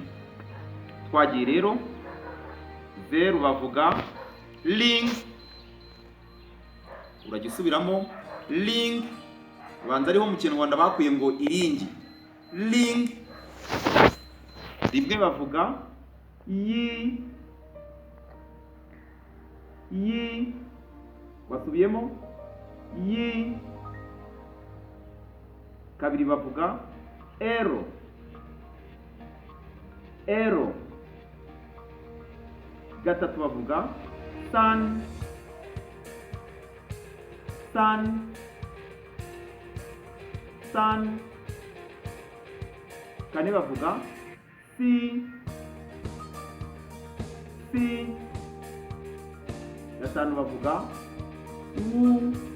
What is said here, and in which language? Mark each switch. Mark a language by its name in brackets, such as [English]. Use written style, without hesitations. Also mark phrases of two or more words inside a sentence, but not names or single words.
[Kinyarwanda] Twagiye rero, 0 bavuga ling, uragisubiramo ling, ubanza ariho mu Kinyarwanda bakuye ngo iringi, ling. Rimwe bavuga yi, wasubiyemo yi. Kabiri bavuga ero, gatatu bavuga san, kane bavuga si, gatanu bavuga wu,